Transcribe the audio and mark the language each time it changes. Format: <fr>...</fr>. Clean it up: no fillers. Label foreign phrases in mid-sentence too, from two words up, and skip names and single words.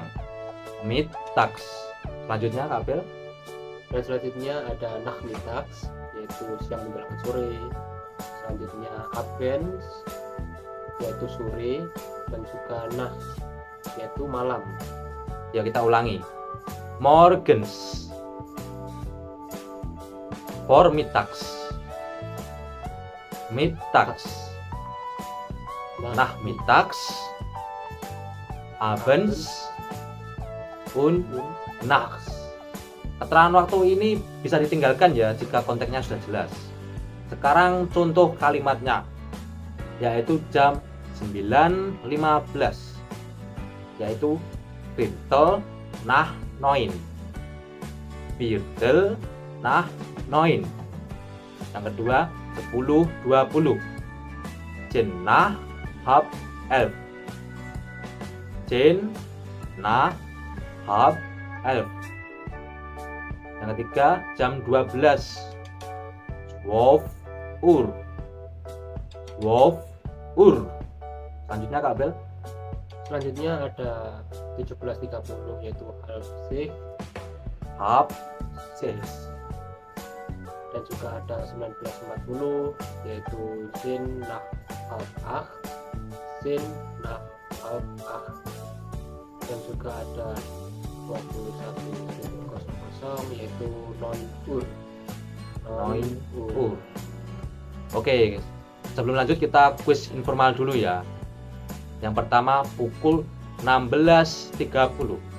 <id>Mittags. Selanjutnya, Kak Abel. dan selanjutnya ada nachmittags, yaitu siang menjelang sore. Selanjutnya abends, yaitu sore, dan juga nachts, yaitu malam. Ya, kita ulangi.</id> <de>Morgens, vormittags, mittags, nachmittags, abends, und nachts.</de> <id>Keterangan waktu ini bisa ditinggalkan ya jika konteksnya sudah jelas. Sekarang contoh kalimatnya, yaitu jam 9.15, yaitu</id> <de>Viertel nach 9. Viertel nach 9.</de> <id>Yang kedua 10.20,</id> <de>10 nach halb 11. 10 nach halb 11.</de> <id>Yang ketiga jam 12, 12 Uhr.</id> <de>12 Uhr.</de> <id>Selanjutnya Kak Abel. Selanjutnya ada 17.30, yaitu</id> <de>Halb 6.</de> <id>dan juga ada 19.40, yaitu</id> <de>Sin nach halb 8, Sin nach halb 8,</de> <id>dan juga ada 21.00, yaitu 9 Uhr.</id> <de>9 Uhr.</de> <id>Oke, sebelum lanjut kita kuis informal dulu ya. Yang pertama pukul 16.30.</id>